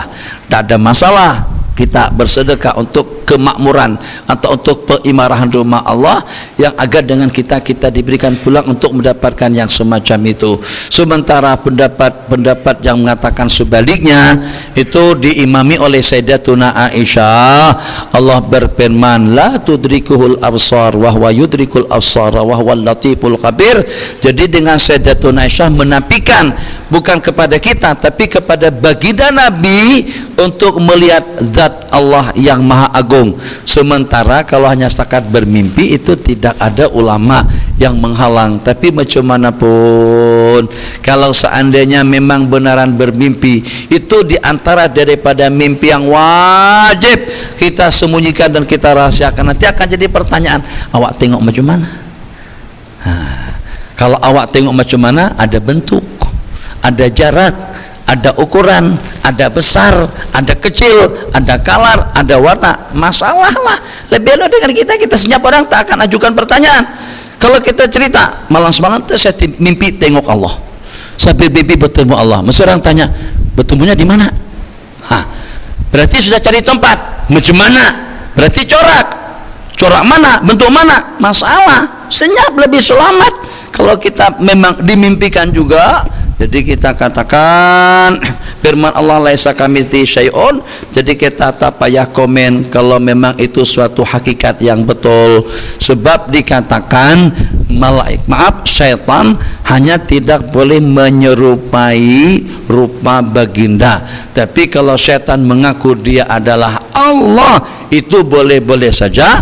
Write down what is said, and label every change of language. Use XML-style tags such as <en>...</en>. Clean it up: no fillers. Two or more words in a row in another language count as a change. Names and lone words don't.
<ms>Tidak ada masalah kita bersedekah untuk kemakmuran atau untuk peimarahan rumah Allah, yang agar dengan kita diberikan pulang untuk mendapatkan yang semacam itu. Sementara pendapat yang mengatakan sebaliknya itu diimami oleh Sayyidatuna Aisyah. Allah berfirman,</ms> <ar>لا تدركه الأبصار وهو يدرك الأبصار وهو اللطيف الخبير.</ar> <ms>Jadi dengan Sayyidatuna Aisyah menafikan bukan kepada kita tapi kepada baginda Nabi untuk melihat zat Allah yang maha agung mendukung. Sementara kalau hanya setakat bermimpi itu tidak ada ulama yang menghalang. Tapi macam mana pun, kalau seandainya memang benaran bermimpi, itu diantara daripada mimpi yang wajib kita sembunyikan dan kita rahasiakan. Nanti akan jadi pertanyaan, awak tengok macam mana? Kalau awak tengok macam mana, ada bentuk, ada jarak, ada ukuran, ada besar, ada kecil, ada kalar, ada warna. Masalah lah. Lebih elok dengan kita senyap, orang tak akan ajukan pertanyaan. Kalau kita cerita, malam semalam saya mimpi tengok Allah, saya mimpi bertemu Allah. Mesti orang tanya, bertemunya di mana? Berarti sudah cari tempat. Macam mana? Berarti corak mana? Bentuk mana? Masalah. Senyap, lebih selamat. Kalau kita memang dimimpikan juga, jadi kita katakan firman Allah</ms> <ar>ليس كمثله شيء,</ar> <ms>jadi kita tak payah komen kalau memang itu suatu hakikat yang betul. Sebab dikatakan syaitan hanya tidak boleh menyerupai rupa baginda. Tapi kalau syaitan mengaku dia adalah Allah, itu boleh-boleh saja.</ms>